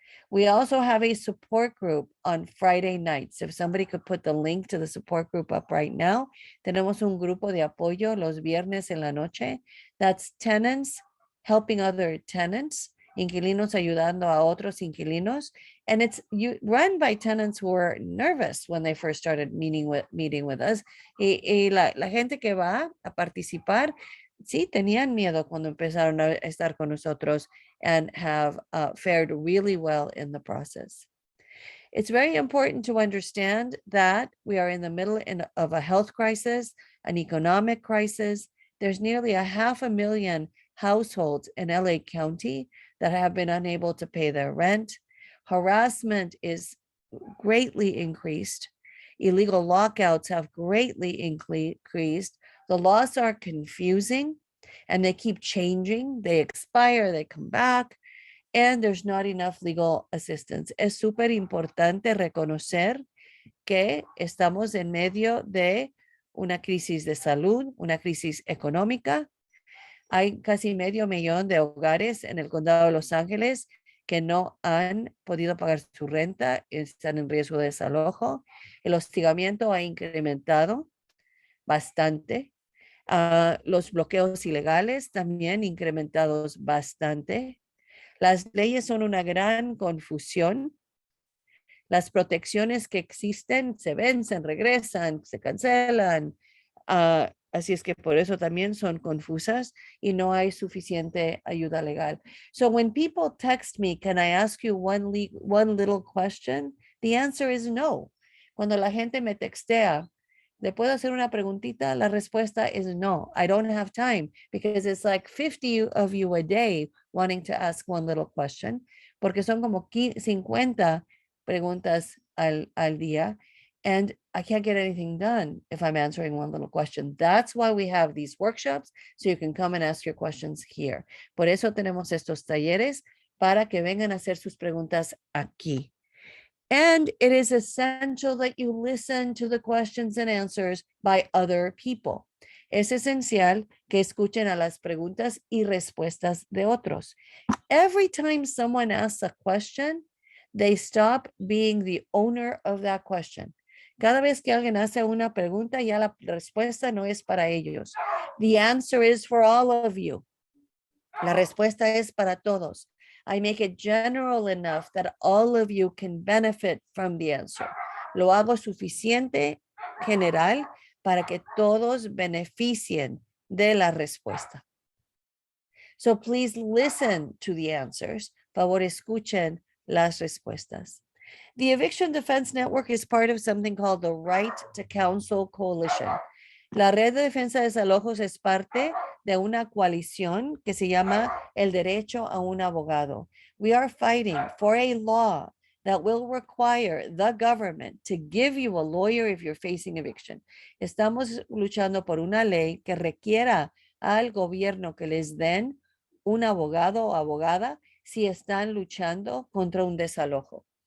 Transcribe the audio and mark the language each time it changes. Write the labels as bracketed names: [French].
[English] We also have a support group on Friday nights. If somebody could put the link to the support group up right now. [Spanish] Tenemos un grupo de apoyo los viernes en la noche. [English] That's tenants helping other tenants, [Spanish] inquilinos ayudando a otros inquilinos. [English] And it's run by tenants who were nervous when they first started meeting with us. [Spanish] Y la gente que va a participar, sí, tenían miedo cuando empezaron a estar con nosotros [English] and have fared really well in the process. It's very important to understand that we are in the middle of a health crisis, an economic crisis. There's nearly 500,000 households in LA County that have been unable to pay their rent. Harassment is greatly increased. Illegal lockouts have greatly increased. The laws are confusing and they keep changing. They expire, they come back, and there's not enough legal assistance. [Spanish] Es súper importante reconocer que estamos en medio de una crisis de salud, una crisis económica. Hay casi 500,000 de hogares en el condado de Los Ángeles que no han podido pagar su renta, están en riesgo de desalojo. El hostigamiento ha incrementado bastante. Los bloqueos ilegales también incrementados bastante. Las leyes son una gran confusión. Las protecciones que existen se vencen, regresan, se cancelan. Así es que por eso también son confusas y no hay suficiente ayuda legal. [English] So when people text me, can I ask you one little question? The answer is no. [Spanish] Cuando la gente me textea, ¿le puedo hacer una preguntita? La respuesta es no. [English] I don't have time because it's like 50 of you a day wanting to ask one little question, [Spanish] porque son como 50 preguntas al día. [English] And I can't get anything done if I'm answering one little question. That's why we have these workshops, so you can come and ask your questions here. [Spanish] Por eso tenemos estos talleres para que vengan a hacer sus preguntas aquí. [English] And it is essential that you listen to the questions and answers by other people. [Spanish] Es esencial que escuchen a las preguntas y respuestas de otros. [English] Every time someone asks a question, they stop being the owner of that question. [Spanish] Cada vez que alguien hace una pregunta, ya la respuesta no es para ellos. [English] The answer is for all of you. [Spanish] La respuesta es para todos. [English] I make it general enough that all of you can benefit from the answer. [Spanish] Lo hago suficiente general para que todos beneficien de la respuesta. [English] So please listen to the answers. [Spanish] Favor, escuchen las respuestas. [English] The Eviction Defense Network is part of something called the Right to Counsel Coalition. [Spanish] La Red de Defensa de Desalojos es parte de una coalición que se llama el derecho a un abogado. [English] We are fighting for a law that will require the government to give you a lawyer if you're facing eviction. [Spanish] Estamos luchando por una ley que requiera al gobierno que les den un abogado o abogada si están luchando contra un desalojo.